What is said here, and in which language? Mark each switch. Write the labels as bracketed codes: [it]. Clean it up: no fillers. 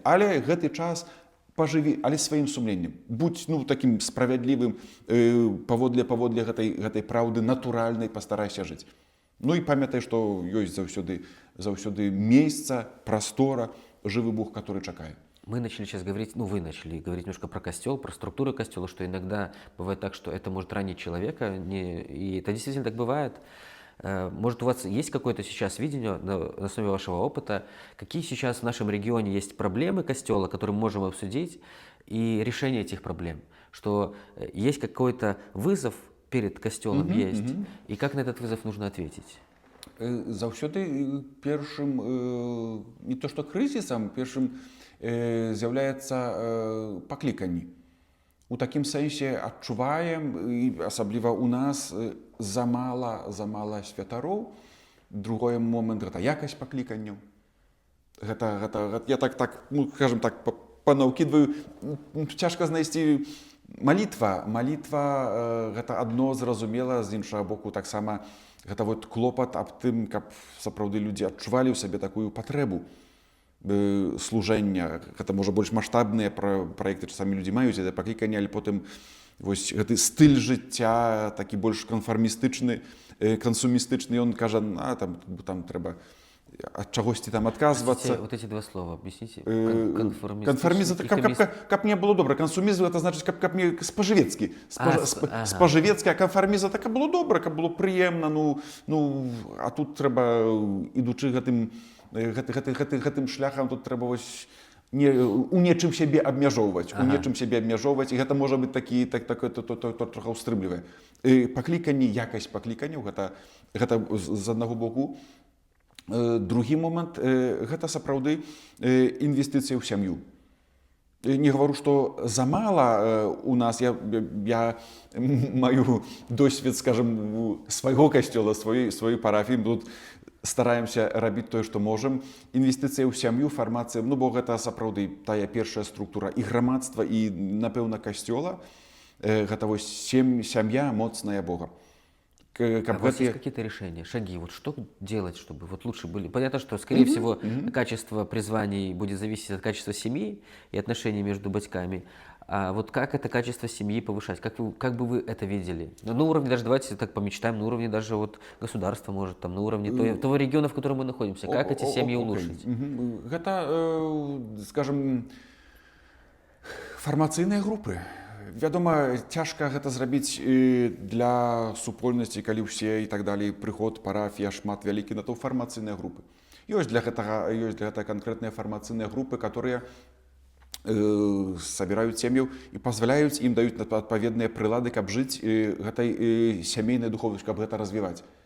[be] Але гэты час пажыві, але сваім сумленнем. Будь такім справядлівым, паводле гэтай праўды натуральнай пастарайся жыць. Ну і памятай, што ёсць заўсёды месца, прастора, жывы Бог, который чакае. [ru] Мы начали сейчас говорить, ну вы начали говорить немножко про костел, про структуру костела, что иногда бывает так, что это может ранить человека, и это действительно так бывает. Может, у вас есть какое-то сейчас видение на основе вашего опыта, какие сейчас в нашем регионе есть проблемы костела, которые мы можем обсудить, и решение этих проблем? Что есть какой-то вызов перед костелом есть, и как на этот вызов нужно ответить? [be] Заўсёды першым, не то што крызісам, першым з'яўляецца пакліканне. У такім сэнсе адчуваем, і асабліва ў нас, замала святароў. Другой момент — гэта якасць пакліканняў. Я так, ну, скажем так, панаўкідваю. Цяжка знайсці малітва. Малітва — гэта адно зразумела, з іншага боку таксама гэта вот клопат аб тым, каб сапраўды людзі адчувалі ў сабе такую патрэбу служэння. Гэта можа больш маштабныя праекты, часамі людзі маюць гэта пакліканне, але потым вось гэты стыль жыцця такі больш канфармістычны, кансумістычны, ён кажа, там трэба ад чагосьці там адказвацца. [ru] Вот эти два слова объясните. [be] Канфармізм, каб мне было добра. Кансумізм — гэта значыць, каб мне спажывецкі. Спажывецкі, а канфармізм — каб было добра, каб было прыемна. А тут трэба, ідучы гэтым шляхам, тут трэба вось у нечым сябе абмяжоўваць. І гэта можа быць трохи ўстрымлівае. Пакліканне, якасць пакліканняў — гэта з аднаго боку. Другі момант — гэта сапраўды інвестыцыя ў сям'ю. Не гавару, што замала у нас. Я маю досвед, скажем, свайго касцёла, сваёй парафіі. Тут стараемся рабіць тое, што можам. Інвестыцыя ў сям'ю, фармацыя, бо гэта сапраўды тая першая структура і грамадства, і, напэўна, касцёла. Гэта вось сям'я моцная Бога. [ru] А у вас есть какие-то решения, шаги? Вот что делать, чтобы вот лучше были? Понятно, что, скорее всего, качество призваний будет зависеть от качества семьи и отношений между батьками. А вот как это качество семьи повышать? Как бы вы это видели? На уровне даже, давайте так помечтаем, на уровне даже вот государства, может, там, на уровне того региона, в котором мы находимся. Как эти семьи улучшить? Это, скажем, [be] фармацыйныя групы. Вядома, цяжка гэта зрабіць для супольнасці, калі ўсе і так далей, прыход, парафія, шмат вялікі, на то фармацыйныя групы. Ёсць для гэтага канкрэтныя фармацыйныя групы, которые сабіраюць сем'яў і пазваляюць ім, даюць адпаведныя прылады, каб жыць гэтай сямейнай духоўнасцю, каб гэта развіваць.